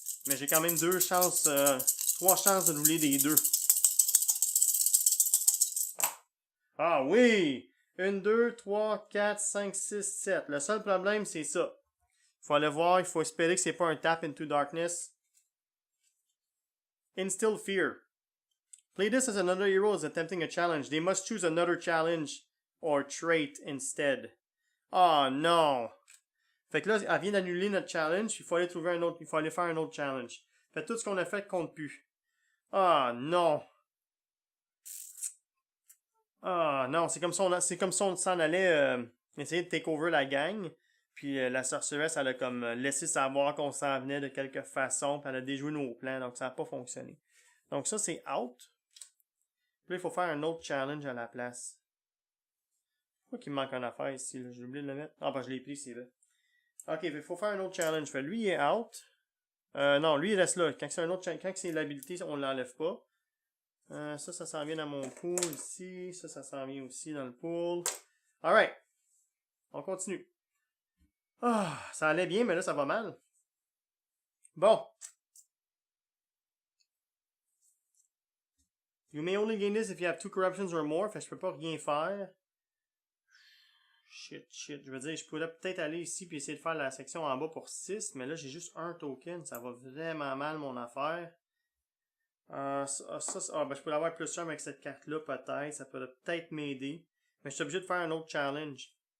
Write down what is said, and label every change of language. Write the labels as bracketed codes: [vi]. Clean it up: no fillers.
[fr] Mais j'ai quand même 3 chances de rouler des 2. Ah oui! 1, 2, 3, 4, 5, 6, 7. Le seul problème, c'est ça. Il faut aller voir, il faut espérer que c'est pas un tap into darkness. [en] Instill fear. Play this as another hero is attempting a challenge. They must choose another challenge or trait instead. [fr] Oh non! Fait que là, elle vient d'annuler notre challenge. Il faut aller trouver un autre. Il faut aller faire un autre challenge. Fait tout ce qu'on a fait compte plus. Ah non! Ah non, c'est comme si on s'en allait essayer de [en] take over [fr] la gang. Puis la sorceresse, elle a comme laissé savoir qu'on s'en venait de quelque façon. Puis elle a déjoué nos plans. Donc ça n'a pas fonctionné. Donc ça, c'est out. Puis là, il faut faire un autre challenge à la place. Pourquoi qu'il me manque une affaire ici? J'ai oublié de le mettre. Ah, ben je l'ai pris, c'est là. Ok, il faut faire un autre challenge. Fait lui, il est out. Non, lui, il reste là. Quand c'est l'habilité, on l'enlève pas. Ça s'en vient dans mon pool ici. Ça s'en vient aussi dans le pool. Alright. On continue. Ah, ça allait bien, mais là, ça va mal. Bon. [en] You may only gain this if you have 2 corruptions or more. [fr] Fait que je peux pas rien faire. Shit. Je veux dire, je pourrais peut-être aller ici puis essayer de faire la section en bas pour 6. Mais là, j'ai juste un token. Ça va vraiment mal, mon affaire. Ben, je peux l'avoir plus 1 avec cette carte-là, peut-être. Ça pourrait peut-être m'aider. Mais je suis obligé de faire un autre challenge.